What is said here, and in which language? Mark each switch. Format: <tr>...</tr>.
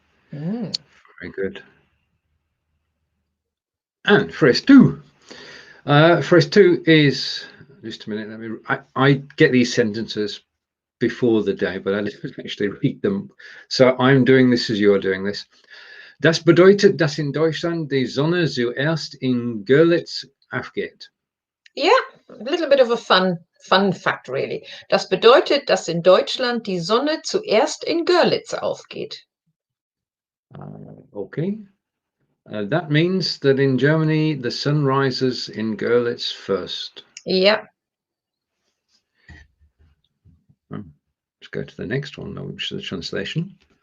<en>Very good. And phrase 2. Phrase 2 is, just a minute, I get these sentences before the day, but I didn't actually read them. So I'm doing this as you're doing this.</en> <de>Das bedeutet, dass in Deutschland die Sonne zuerst in Görlitz aufgeht.</de> <en>Yeah, a little bit of a fun fact, really.</en> <de>Das bedeutet, dass in Deutschland die Sonne zuerst in Görlitz aufgeht.</de> <en>Okay. That means that in Germany, the sun rises in Görlitz first. Yeah. Let's go to the next one, which is the translation.</en>